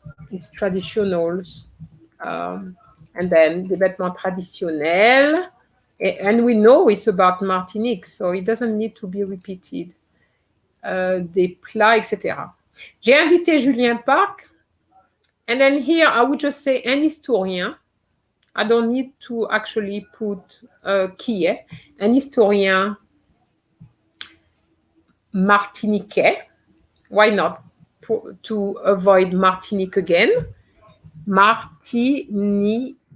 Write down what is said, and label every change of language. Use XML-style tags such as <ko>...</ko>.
<en>It's traditionals, and then</en> <fr>des vêtements traditionnels,</fr> <en>and we know it's about Martinique, so it doesn't need to be repeated.</en> <fr>Des plats, etc. J'ai invité Julien Parc,</fr> <en>And then here, I would just say</en> <fr>un historien.</fr> <en>I don't need to actually put</en> <fr>qui est. Un historien martiniquais.</fr> <en>Why not? To avoid Martinique again. Martiniquais.</en>